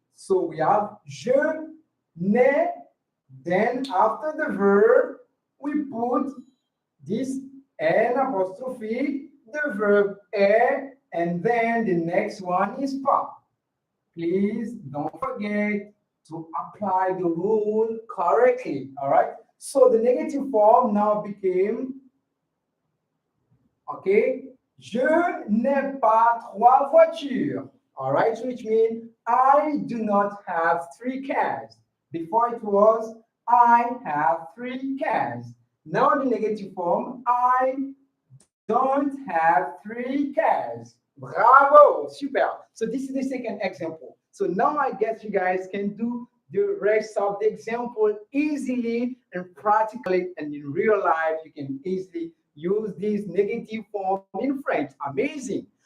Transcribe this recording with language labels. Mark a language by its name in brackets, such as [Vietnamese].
[English] So we have je n'ai, then after the verb, we put this an apostrophe, the verb est, and then the next one is pas. Please don't forget to apply the rule correctly, all right? So the negative form now became Okay? [French] Je n'ai pas trois voitures. [English] All right, which means I do not have three cars. Before it was I have three cars. Now the negative form, I don't have three cars. Bravo, super. So this is the second example. So now I guess you guys can do the rest of the example easily and practically, and in real life you can easily use this negative form in French. Amazing.